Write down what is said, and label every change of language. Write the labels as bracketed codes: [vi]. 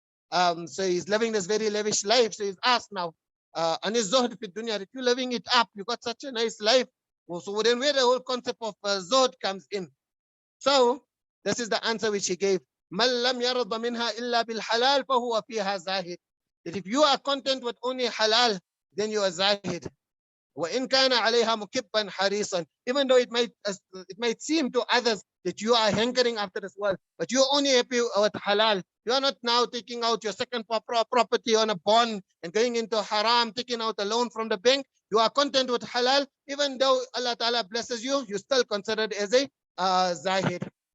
[en] So he's living this very lavish life. So he's asked now, Anis Zohd fi dunya, if you're living it up, you got such a nice life. Well, so then where the whole concept of Zohd comes in. So this is the answer which he gave. [ar] Man lam yarda minha illa bil halal fahuwa fiha zahid. [en] That if you are content with only halal, then you are zahid. [ar] وإن كان عليها مكبا حريصا. [en] Even though it might seem to others that you are hankering after this world, but you're only happy with halal. You are not now taking out your second property on a bond and going into haram, taking out a loan from the bank. You are content with halal. Even though Allah Ta'ala blesses you, you're still considered as a zahid.